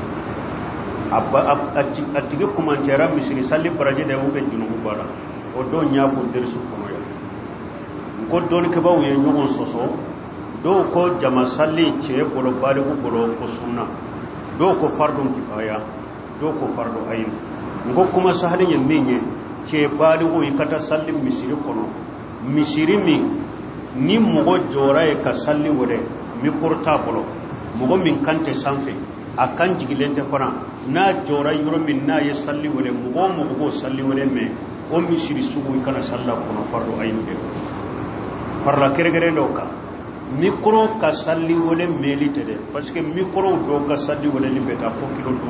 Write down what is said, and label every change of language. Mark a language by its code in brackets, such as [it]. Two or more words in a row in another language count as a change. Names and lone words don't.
[bm] a tigi kumantiyara misiri sali baraji de bɛ junubu b'a la o don n y'a fɔ derisu kɔnɔ yan n ko dɔnnikɛbaw ye ɲɔgɔn sɔsɔ dɔw ko jama sali cɛ bolo baliku bolo ko sunna dɔw ko [ar] فرض كفاية [bm] dɔw ko [ar] فرض عين [bm] n ko kuma sahali ye min ye cɛ baliku i ka taa sali misiri kɔnɔ misiri min ni mɔgɔ jɔra ye ka sali wɛrɛ mikoro t'a bolo mɔgɔ min kan tɛ sanfɛ a kan jigilen tɛ fana n'a jɔra yɔrɔ min n'a ye sali wɛrɛ mɔgɔ o mɔgɔ b'o sali wɛrɛ mɛn o misiri sugu i kana salila kɔnɔ fardo ayin kɛ farila kɛrɛkɛrɛ dɔw kan mikoro ka sali wɛrɛ mɛnli tɛ dɛ [fr] parce que [bm] mikorow dɔw ka sali wɛrɛ ni bɛ taa fɔ kilo